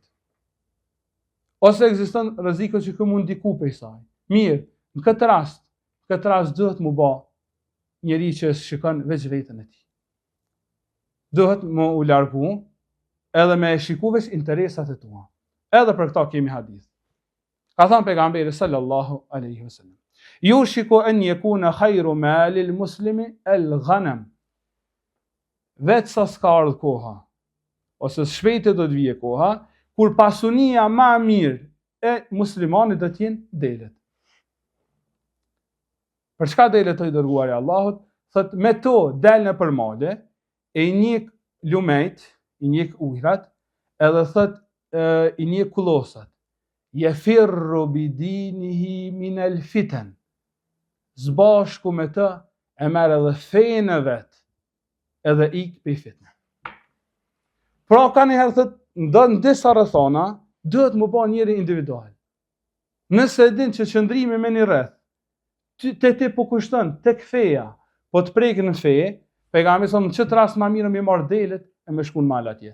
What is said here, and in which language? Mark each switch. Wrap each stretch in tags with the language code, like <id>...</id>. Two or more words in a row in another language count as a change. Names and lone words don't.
<sq>Ose ekziston rreziku që kë mund ndiku pe saj. Mirë, në këtë rast duhet mu bë njeri që shikon veç vetën e tij. Duhet mu u largu edhe me shiku veç interesat e tua. Edhe për këta kemi hadith. Ka thënë pejgamberi</sq> <ar>صلى الله عليه وسلم: يوشك أن يكون خير مال المسلم الغنم.</ar> <sq>Vetë sa s'ka ardhur koha, ose shpejt do të vijë koha, kur pasunia më e mirë e muslimanit do të jenë delet. Për çka delet i dërguari i Allahut? Thot me to del në për male, e i njek lumejt, i njek ujrat, edhe thot i njek kullosat.</sq> <ar>يفر بدينه من الفتن.</ar> <sq>Zbashku me të e merr edhe fejën e vet, edhe ik pe fitnë. Pra ka njëherë thot, në disa rrethana, duhet më bë njëri individual. Nëse din që qëndrimi me një rreth, te ti po kushton tek feja, po të prek në fe, pejgamberi thonë në çet rast më mirë më marr delet e më shkon mal atje.</sq>